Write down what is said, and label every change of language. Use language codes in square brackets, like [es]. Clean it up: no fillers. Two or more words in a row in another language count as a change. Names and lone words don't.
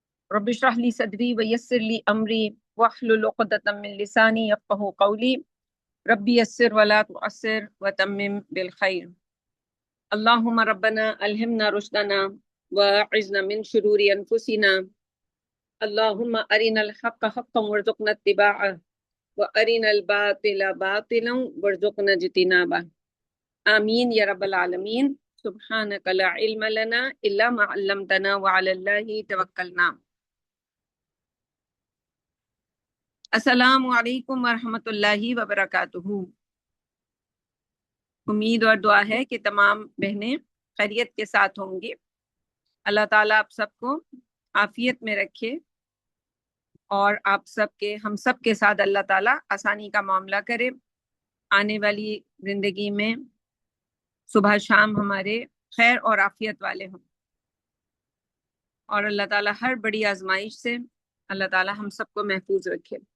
[ar] رب اشرح لي صدري ويسر لي أمري واحلل عقدة من لساني يفقهوا قولي رب يسر ولا تعسر وتمم بالخير. اللهم ربنا ألهمنا رشدنا وأعذنا من شرور أنفسنا. اللهم أرنا الحق حقا وارزقنا اتباعه وأرنا الباطل باطلا وارزقنا اجتنابه. آمين يا رب العالمين. سبحانك لا علم لنا إلا ما علمتنا وعلى الله توكلنا. السلام عليكم ورحمة الله وبركاته. [ur] امید اور دعا ہے کہ تمام بہنیں خیریت کے ساتھ ہوں گی. اللہ تعالیٰ آپ سب کو عافیت میں رکھے اور آپ سب کے ہم سب کے ساتھ اللہ تعالیٰ آسانی کا معاملہ کرے. آنے والی زندگی میں صبح شام ہمارے خیر اور عافیت والے ہوں اور اللہ تعالیٰ ہر بڑی آزمائش سے اللہ تعالیٰ ہم سب کو محفوظ رکھے.